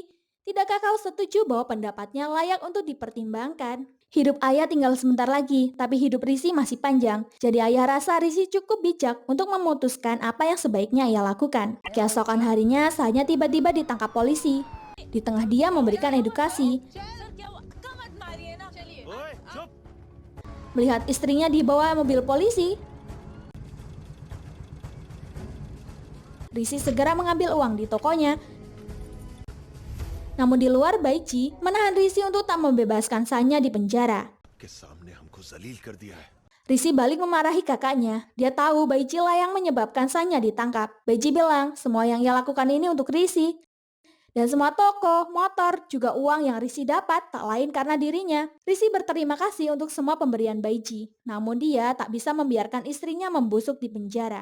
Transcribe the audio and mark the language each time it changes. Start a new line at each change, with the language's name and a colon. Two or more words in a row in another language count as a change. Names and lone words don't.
Indonesian: Tidakkah kau setuju bahwa pendapatnya layak untuk dipertimbangkan? Hidup ayah tinggal sebentar lagi, tapi hidup Rishi masih panjang. Jadi ayah rasa Rishi cukup bijak untuk memutuskan apa yang sebaiknya ia lakukan. Keesokan harinya, Sanya tiba-tiba ditangkap polisi. Di tengah dia memberikan edukasi.
Hindi: सर क्या हुआ? धक्का मत मारिए ना। चलिए।
Indonesian: Melihat istrinya dibawa mobil polisi, Rishi segera mengambil uang di tokonya. Namun di luar, Baici menahan Rishi untuk tak membebaskan Sanya di penjara.
Hindi: के सामने हमको जलील कर दिया है।
Indonesian: Rishi balik memarahi kakaknya. Dia tahu Baici lah yang menyebabkan Sanya ditangkap. Baici bilang semua yang ia lakukan ini untuk Rishi. Dan semua toko, motor, juga uang yang Rishi dapat tak lain karena dirinya. Rishi berterima kasih untuk semua pemberian Baici. Namun dia tak bisa membiarkan istrinya membusuk di penjara.